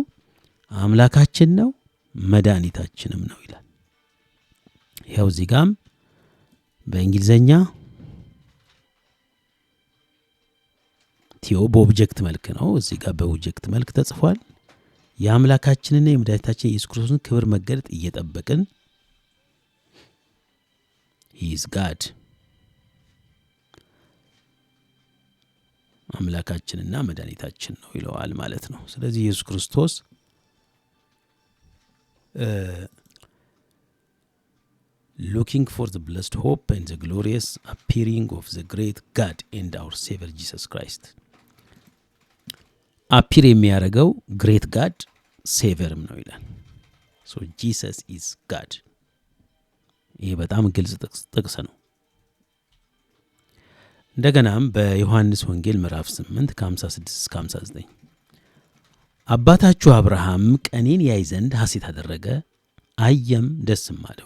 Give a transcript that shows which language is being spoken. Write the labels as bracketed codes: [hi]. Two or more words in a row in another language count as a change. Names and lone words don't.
[am] አምላካችን ነው፣ መድኃኒታችንም ነው ይላል። ይኸው እዚህ ጋም በእንግሊዘኛ ቲዮ በኦብጀክት መልክ ነው፣ እዚህ ጋር በኦብጀክት መልክ ተጽፏል። የአምላካችንና የመድኃኒታችን የኢየሱስ ክርስቶስን ክብር መገለጥ እየጠበቅን [en] he is God [am] አምላካችንና መድኃኒታችን ነው ይለዋል ማለት ነው። ስለዚህ ኢየሱስ ክርስቶስ [en] looking for the blessed hope and the glorious appearing of the great God and our Savior Jesus Christ [am] አፒር የሚያደርገው [en] great God [am] ሴቨርም ነው ይላል። [en] so Jesus is God። [am] ይህ በጣም ግልጽ ጥቅስ ነው። እንደገናም በዮሐንስ ወንጌል ምዕራፍ 8 ከ56 እስከ 59 አባታችሁ አብርሃም ቀኔን ያይ ዘንድ ሐሴት አደረገ፣ አየም ደስም አለው።